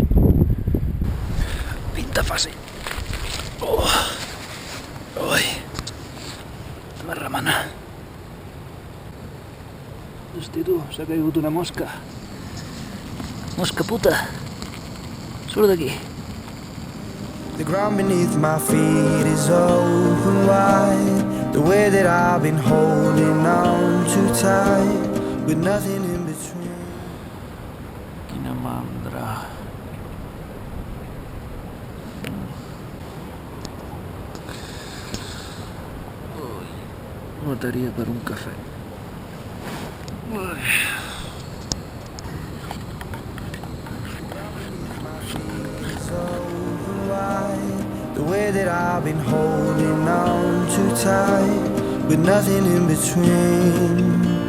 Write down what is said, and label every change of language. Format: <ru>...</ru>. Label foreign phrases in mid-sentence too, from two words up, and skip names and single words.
<ca>Pinta fàcil. Ui, m'ha remenat. Hosti tu, s'ha caigut una mosca. Mosca puta. Surt d'aquí.</ca> <en>The ground beneath my feet is open wide. The way that I've been holding on too tight, with nothing in between.</en> <ca>Quina mandra. Mataria per un cafè.</ca> <en>The way that I've been holding on too tight, with nothing in between.</en>